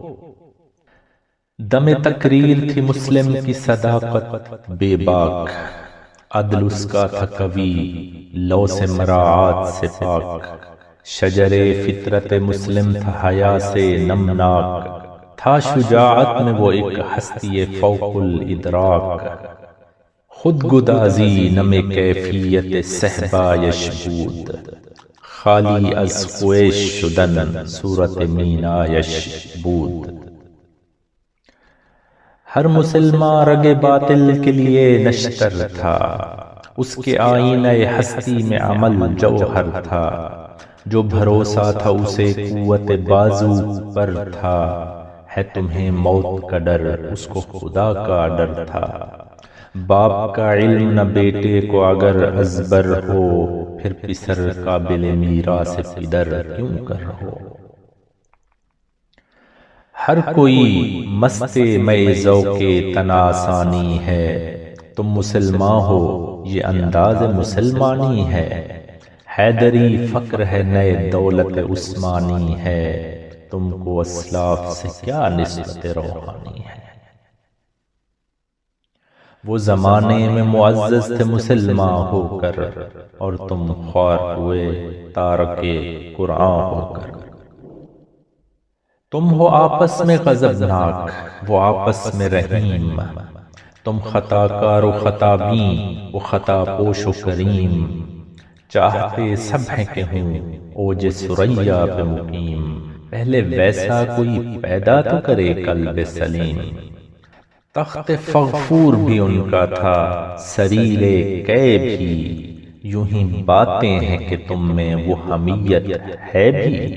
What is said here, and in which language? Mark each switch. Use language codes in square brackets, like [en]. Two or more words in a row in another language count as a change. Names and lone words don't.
[ur] دم تقریر تھی مسلم کی صداقت بے باک، عدل اس کا تھا قوی لو سے مراعات سے پاک۔ شجر فطرت مسلم تھا حیا سے نمناک، تھا شجاعت میں وہ ایک ہستی فوق الادراک۔ [fa] خود گدازی نم کیفیت صحبا یشبود، خالی از خویش شدن صورت مینایش بود۔ [ur] ہر مسلمان رگ باطل کے لیے نشتر تھا، اس کے آئینہ ہستی میں عمل جوہر تھا۔ جو بھروسہ تھا اسے قوت بازو پر تھا، ہے تمہیں موت کا ڈر اس کو خدا کا ڈر تھا۔ باپ کا علم نہ بیٹے کو اگر ازبر ہو، پھر پسر قابل میراث پدر کیوں کر ہو۔ ہر کوئی مست مئے ذوق تناسانی ہے، تم مسلمان ہو یہ انداز مسلمانی ہے۔ حیدری فقر ہے نئے دولت عثمانی ہے، تم کو اسلاف سے کیا نسبت روحانی ہے۔ وہ زمانے میں معزز تھے مسلمان ہو کر، اور تم خوار ہوئے تارک قرآن ہو کر۔ تم ہو آپس میں غضبناک وہ آپس میں رحیم، تم خطا کار و خطا بین وہ خطا پوش و کریم۔ چاہتے سب ہیں کہ ہوں اوج ثریا پہ مقیم، پہلے ویسا کوئی پیدا تو کرے قلب سلیم۔ تخت فغفور بھی ان کا تھا سریل کئے بھی، یوں ہی باتیں ہیں کہ تم میں وہ حمیت ہے بھی۔